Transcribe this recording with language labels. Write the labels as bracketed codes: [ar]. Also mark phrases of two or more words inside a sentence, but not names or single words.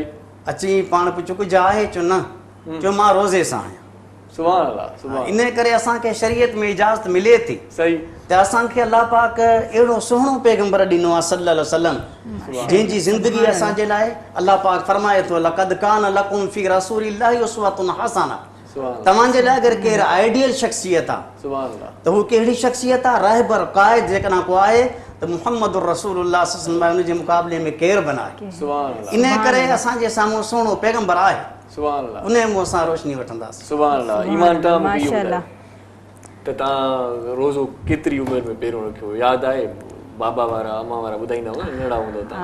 [sd] अची पाण पुछो कुझु आहे चयो न, चयो मां रोज़े सां आहियां। [ar] سبحان الله، سبحان. [sd] इन करे असांखे शरीयत में इजाज़त मिले थी, सही, त असांखे अलाह पाक अहिड़ो सुहिणो पैगंबर ॾिनो आहे [ar] صلى الله عليه وسلم, [sd] जंहिंजी ज़िंदगी असांजे लाइ अलाह पाक फरमाए थो [ar] لقد كان لكم في رسول الله أسوة حسنة. [sd] तव्हांजे लाइ अगरि केरु आइडियल शख़्सियत आहे त हू कहिड़ी शख़्सियत आहे? रहबर क़ाइद जेकॾहिं को आहे त मुहम्मद [ar] رسول الله صلى الله عليه وسلم [sd] जे मुक़ाबले में केरु बनाए। इन करे असांजे साम्हूं सुहिणो पैगंबर आहे, उन मुंहं सां रोशनी वठंदासीं। [ar] سبحان الله. [sd] ईमान तां मूंखे इहो ॿुधायो त तव्हां रोज़ो केतिरी उमिरि में पहिरियों रखियो, यादि आहे? बाबा वारा अम्मा वारा ॿुधाईंदा हुआ नंढा हूंदा तव्हां?